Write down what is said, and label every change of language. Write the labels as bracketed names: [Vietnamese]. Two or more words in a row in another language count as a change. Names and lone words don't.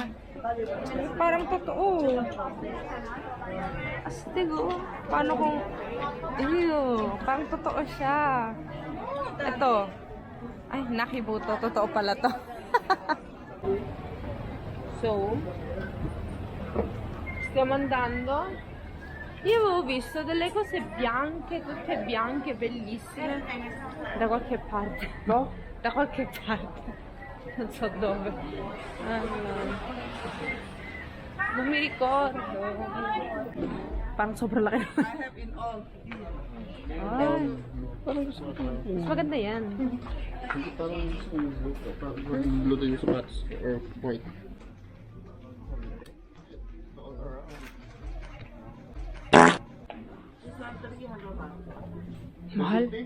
[Filipino] Parang totoo. Astig, oh. Paano kung... Ew, parang totoo siya. Ito. Ay, nakibuto. Totoo pala to. [Italian] So, stiamo andando. Io avevo visto delle cose bianche, tutte bianche, bellissime, da qualche parte. No? Da qualche parte. Non so dove. Allora. Non mi ricordo. [Filipino] Parang sobrang laki naman. [English] I have in all. [Filipino] Ay, Parang gusto ko. mas maganda yan. Hindi parang gusto yung blue. Parang blue din yung sapatos. [English] Or white. [Filipino] Mahal.